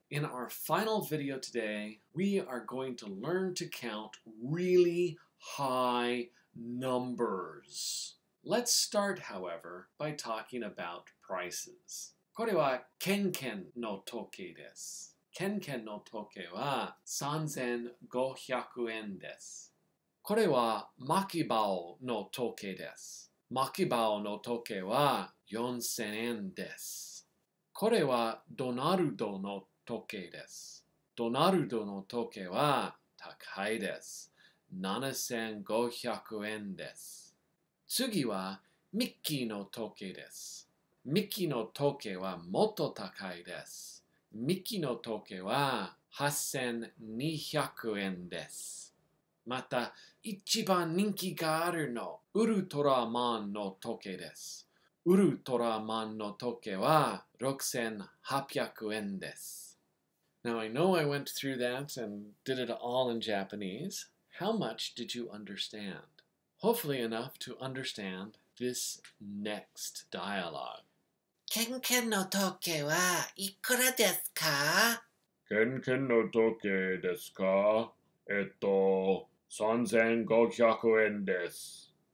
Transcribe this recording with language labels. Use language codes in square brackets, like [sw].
[en] In our final video today, we are going to learn to count really high numbers. Let's start, however, by talking about prices. [ja] これはケンケンの時計です。ケンケンの時計は3500円です。これは巻き棒の時計です。巻き棒の時計は4000円です。これはドナルドの時計です。ドナルドの時計は高いです。 7500円です。次はミッキーの時計です。ミッキーの時計はもっと高いです。ミッキーの時計は8200円です。また、一番人気があるのウルトラマンの時計です。ウルトラマンの時計は6800円です。 [en] Now I know I went through that and did it all in Japanese. How much did you understand? Hopefully enough to understand this next dialogue. [ja] ケンケンの時計はいくらですか？ケンケンの時計ですか？3500円です。